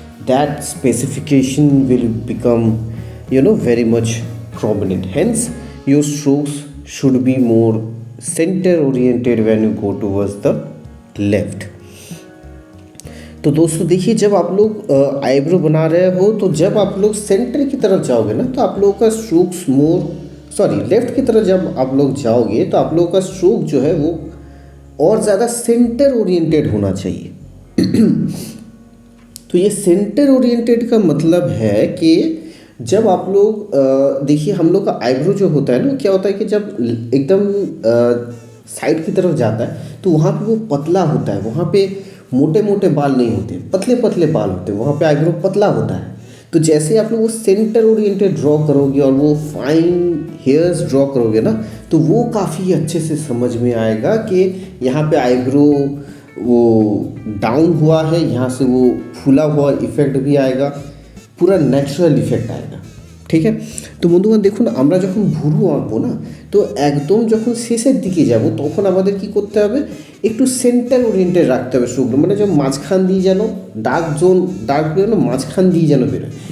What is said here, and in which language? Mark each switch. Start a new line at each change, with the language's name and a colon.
English: That specification will become very much prominent. Hence your strokes should be more center oriented when you go towards the left।
Hindi: तो दोस्तों देखिए, जब आप लोग eyebrow बना रहे हो, तो जब आप लोग सेंटर की तरफ जाओगे ना, तो आप लोगों का स्ट्रोक्स लेफ्ट की तरफ जब आप लोग जाओगे तो आप लोगों का स्ट्रोक जो है वो और ज़्यादा सेंटर ओरिएंटेड होना चाहिए। तो ये सेंटर ओरिएंटेड का मतलब है कि जब आप लोग देखिए, हम लोग का आईब्रो जो होता है ना, क्या होता है कि जब एकदम साइड की तरफ जाता है तो वहाँ पे वो पतला होता है, वहाँ पे मोटे मोटे बाल नहीं होते, पतले पतले बाल होते हैं, वहाँ पे आईब्रो पतला होता है। तो जैसे आप लोग वो सेंटर ओरिएंटेड ड्रॉ करोगे और वो फाइन हेयर्स ड्रॉ करोगे ना, तो वो काफ़ी अच्छे से समझ में आएगा कि यहाँ पे आईब्रो वो डाउन हुआ है, यहाँ से वो फूला हुआ इफेक्ट भी आएगा, पूरा ন্যাচারাল ইফেক্ট आएगा।
Bangla: ঠিক আছে, তো বন্ধুগণ দেখুন আমরা যখন ভুরু আঁকবো না, তো একদম যখন শেষের দিকে যাব তখন আমাদের কি করতে হবে, একটু সেন্টার ওরিয়েন্টেড রাখতে হবে স্ট্রোকগুলো, মানে যেন মাঝখান দিয়ে যেন ডার্ক যেন মাঝখান দিয়ে যেন বেরোয়।